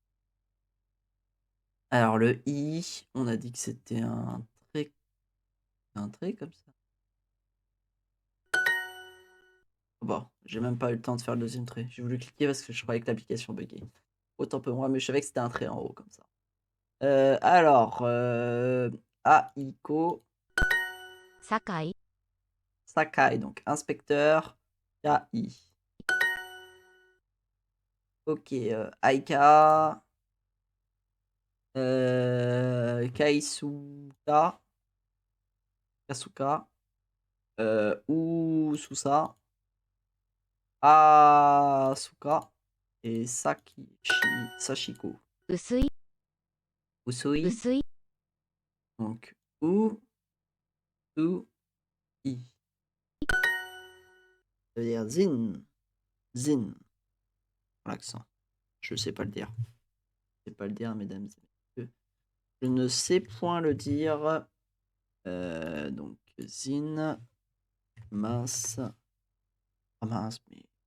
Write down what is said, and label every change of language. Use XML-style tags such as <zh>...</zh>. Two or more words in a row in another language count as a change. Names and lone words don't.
<fr>Alors, le I, on a dit que c'était un trait comme ça. Bon, j'ai même pas eu le temps de faire le deuxième trait. J'ai voulu cliquer parce que je croyais que l'application buguait. Autant peu moi, mais je savais que c'était un trait en haut comme ça. Alors, Aiko. 酒井 Sakai, donc inspecteur. KI. Ok, Aika. Kaisuka. Kasuka. Ususa. Asuka. Et Sachiko. 薄い Usui. 薄い Donc, U. Su. I. Ça veut dire Zin. Zin. L'accent. Je sais pas le dire. Je sais pas le dire, mesdames et messieurs. Je ne sais point le dire. Donc, Zin. Mince. Ah mince, mais.</fr>